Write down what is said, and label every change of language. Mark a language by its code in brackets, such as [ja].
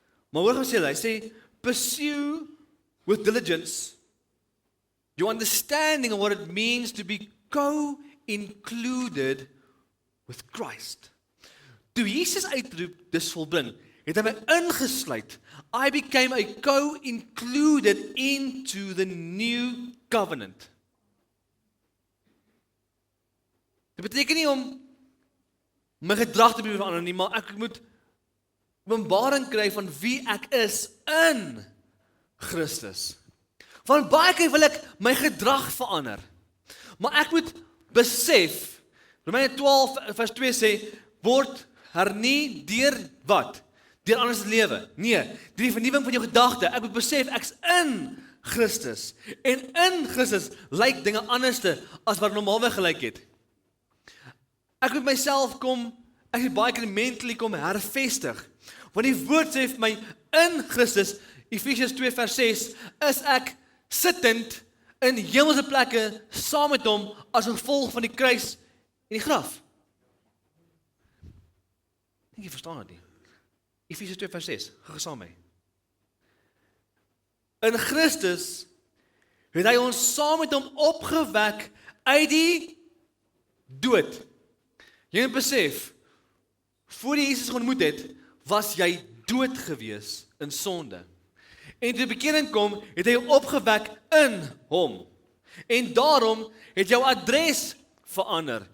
[af] Maar hoor wat hy sê, [en] pursue with diligence your understanding of what it means to be co-included with Christ. [af] Toe Jesus uitroep, dis volbring, het hy my ingesluit. [en] I became a co-included into the new covenant. [af] Dit beteken nie om my gedrag te verander nie, maar ek moet openbaring kry van wie ek is in Christus. Want baie keer wil ek my gedrag verander. Maar ek moet besef, Romeine 12 vers 2 sê, word hernie deur wat? Deur anders lewe. Nee, deur die vernuwing van jou gedagte. Ek moet besef, ek's in Christus. En in Christus lyk dinge anderste as wat normaalweg gelyk het. Ek moet myself ek moet baie keer mentally kom hervestig. Want die woord sê vir my, in Christus, Efesiërs 2 vers 6, is ek sittend in hemelse plekke saam met hom as gevolg van die kruis en die graf. Ek dink jy verstaan dit nie. Efesiërs 2 vers 6, gaan saam met my. In Christus het hy ons saam met hom opgewek uit die dood. Jy moet besef, voor jy Jesus ontmoet het, was jy dood gewees in sonde. En toe bekering kom, het hy jou opgewek in hom. En daarom het jou adres verander.